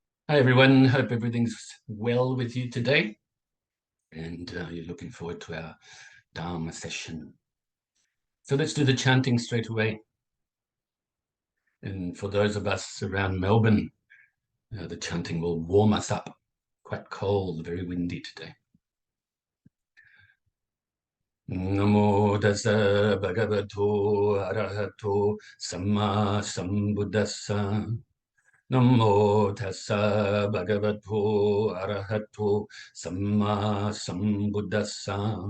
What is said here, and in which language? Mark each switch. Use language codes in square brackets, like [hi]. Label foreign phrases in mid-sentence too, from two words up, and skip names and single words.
[en] Hi everyone, hope everything's well with you today and you're looking forward to our Dharma session. So let's do the chanting straight away. And for those of us around Melbourne, the chanting will warm us up. Quite cold, very windy today. [pi] Namo Tassa Bhagavato Arahato Samma Sambuddhassa. Namo Tassa Bhagavato Arahato Samma Sambuddhassa.